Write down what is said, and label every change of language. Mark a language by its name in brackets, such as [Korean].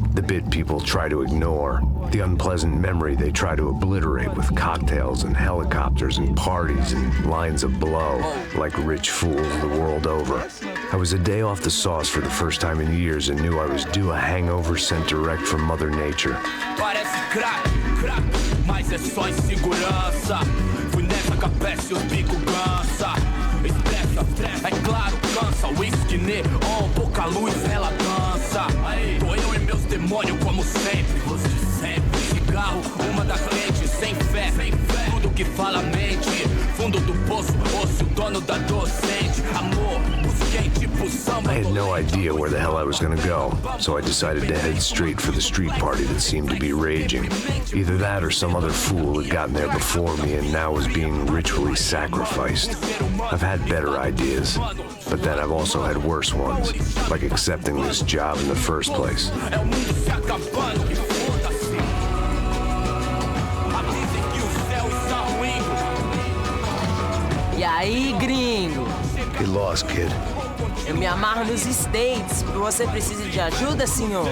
[English] The bit people try to ignore. The unpleasant memory they try to obliterate with cocktails and helicopters and parties and lines of blow, like rich fools the world over. I was a day off the sauce for the first time in years and knew I was due a hangover sent direct from Mother Nature. [Portuguese] Parece crack, mas é só insegurança. Fui nessa capeste, os bico cansa. Estressa, é claro, cansa. Whisky, neon, pouca luz, ela dança. Tô eu e meus demônios como sempre. Os de sempre. Cigarro, uma das lentes, sem fé. Tudo que fala mente. fundo do poço, osso, dono da docente. Amor, busquei tipo samba. [English] I had no idea where the hell I was gonna go, so I decided to head straight for the street party that seemed to be raging. Either that or some other fool had gotten there before me and now was being ritually sacrificed. I've had better ideas, but then I've also had worse ones, like accepting this job in the first place. [Portuguese] É o mundo se acabando e foda-se. Avisem que o céu está ruim. E aí, gringo? [English] Get lost, kid. [Portuguese] Eu me amarro nos States. Você precisa de ajuda, senhor?